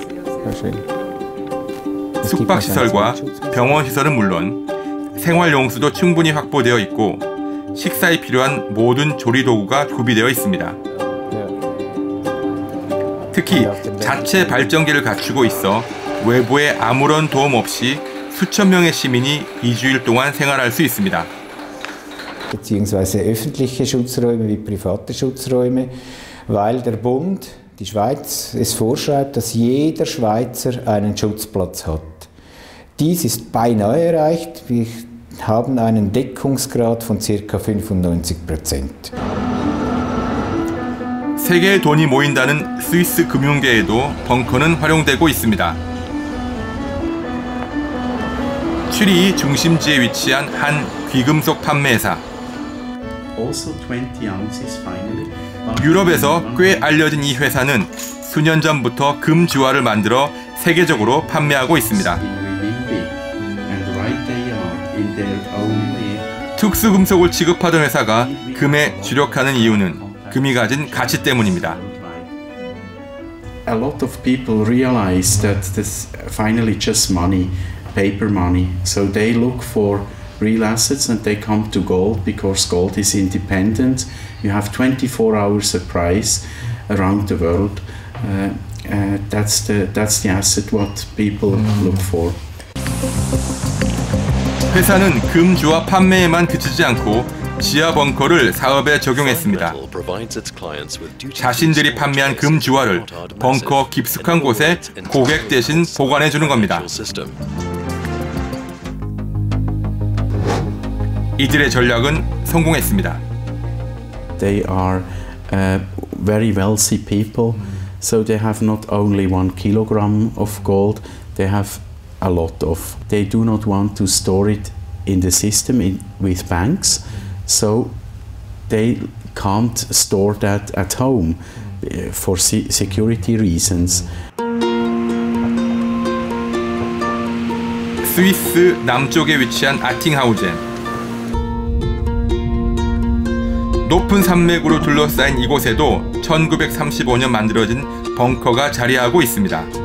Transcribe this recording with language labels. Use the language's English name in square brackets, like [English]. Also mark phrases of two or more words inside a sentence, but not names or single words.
[Korean] 숙박시설과 병원시설은 물론 생활용수도 충분히 확보되어 있고 식사에 필요한 모든 조리도구가 구비되어 있습니다. 특히 자체 발전기를 갖추고 있어 외부의 아무런 도움 없이 수천 명의 시민이 2주일 동안 생활할 수 있습니다. [German] Beziehungsweise öffentliche Schutzräume wie private Schutzräume, weil der Bund, die Schweiz, es vorschreibt, dass jeder Schweizer einen Schutzplatz hat. Dies ist beinahe erreicht. Wir haben einen Deckungsgrad von ca. 95%. [Korean] 세계의 돈이 모인다는 스위스 금융계에도 벙커는 활용되고 있습니다. 츄리히 중심지에 위치한 한 귀금속 판매사. 유럽에서 꽤 알려진 이 회사는 수년 전부터 금주화를 만들어 세계적으로 판매하고 있습니다. 특수금속을 취급하던 회사가 금에 주력하는 이유는 금이 가진 가치 때문입니다. [English] A lot of people realize that this finally just money, paper money. So they look for real assets and they come to gold because gold is independent. You have 24 hours of price around the world. That's the asset what people look for. [Korean] 회사는 금주화 판매에만 그치지 않고 지하 벙커를 사업에 적용했습니다. 자신들이 판매한 금주화를 벙커 깊숙한 곳에 고객 대신 보관해 주는 겁니다. 이들의 전략은 성공했습니다. [English] They are very wealthy people, so they have not only 1 kilogram of gold, they have a lot of. They do not want to store it in the system with banks, so they can't store that at home for security reasons. [Korean] 스위스 남쪽에 위치한 아팅하우젠. 높은 산맥으로 둘러싸인 이곳에도 1935년 만들어진 벙커가 자리하고 있습니다.